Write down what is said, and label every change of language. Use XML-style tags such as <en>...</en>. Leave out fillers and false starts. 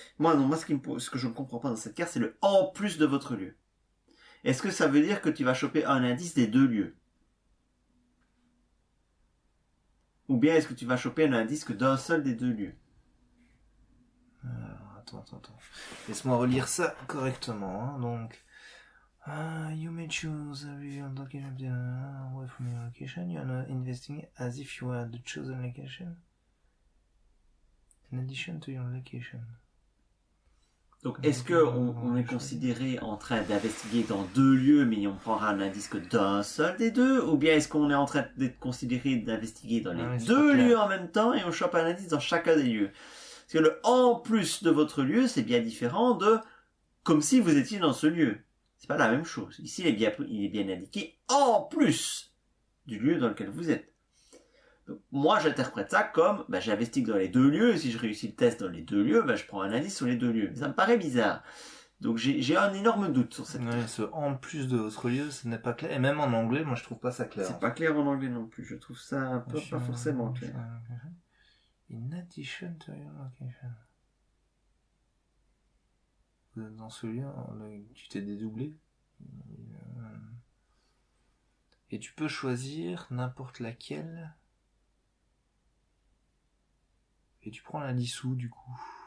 <fr>Moi, ce que je ne comprends pas dans cette carte, c'est le « en plus de votre lieu ». Est-ce que ça veut dire que tu vas choper un indice des 2 lieux ? Ou bien est-ce que tu vas choper un indice que d'un seul des 2 lieux? Attends. Laisse-moi relire ça correctement. Hein.</fr> <en>Donc, you may choose a revealed location away from your location. You are not investing as if you were the chosen location. In addition to your location.</en> <fr>Donc, est-ce qu'on est considéré en train d'investiguer dans 2 lieux, mais on prendra un indice que d'un seul des 2? Ou bien est-ce qu'on est en train d'être considéré d'investiguer dans les 2 lieux en même temps et on chope un indice dans chacun des lieux? Parce que le en plus de votre lieu, c'est bien différent de comme si vous étiez dans ce lieu. C'est pas la même chose. Ici, il est bien indiqué en plus du lieu dans lequel vous êtes. Donc, moi, j'interprète ça comme, j'investigue dans les 2 lieux, et si je réussis le test dans les 2 lieux, je prends un indice sur les 2 lieux. Ça me paraît bizarre. Donc, j'ai un énorme doute sur cette carte. Ce en plus de votre lieu, ce n'est pas clair. Et même en anglais, moi, je trouve pas ça clair. C'est pas clair en anglais non plus. Je trouve ça un peu pas forcément clair.</fr> <en>In addition to your location.</en> <fr>Vous êtes dans ce lieu, tu t'es dédoublé. Et tu peux choisir n'importe laquelle. Et tu prends la dissous du coup.</fr>